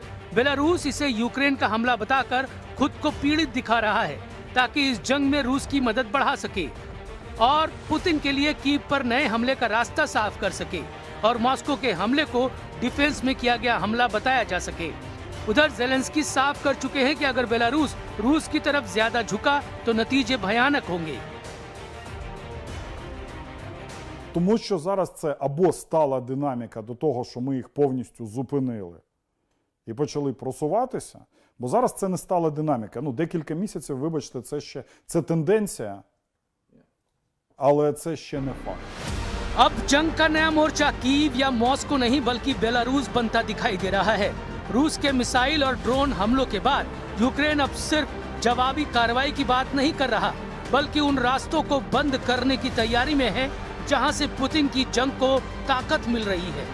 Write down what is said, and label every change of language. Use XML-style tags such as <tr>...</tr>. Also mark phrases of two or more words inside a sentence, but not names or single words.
<hi>बेलारूस इसे यूक्रेन का हमला बताकर खुद को पीड़ित दिखा रहा है ताकि इस जंग में रूस की मदद बढ़ा सके और पुतिन के लिए कीव पर नए हमले का रास्ता साफ कर सके और मॉस्को के हमले को डिफेंस में किया गया हमला बताया जा सके। उधर जेलेंस्की साफ कर चुके हैं कि अगर बेलारूस रूस की तरफ ज्यादा झुका तो नतीजे भयानक होंगे।</hi> <uk>Тому що зараз це або стала динаміка до того, що ми їх повністю зупинили і почали просуватися, бо зараз це не стала динаміка. Ну, декілька місяців, вибачте, це тенденція, але це ще не факт.</uk> <hi>अब जंग का नया मोर्चा कीव या मॉस्को नहीं बल्कि बेलारूस बनता दिखाई दे रहा है। रूस के मिसाइल और ड्रोन हमलों के बाद यूक्रेन अब सिर्फ जवाबी कार्रवाई की बात नहीं कर रहा, बल्कि उन रास्तों को बंद करने की तैयारी में है जहां से पुतिन की जंग को ताकत मिल रही है।</hi>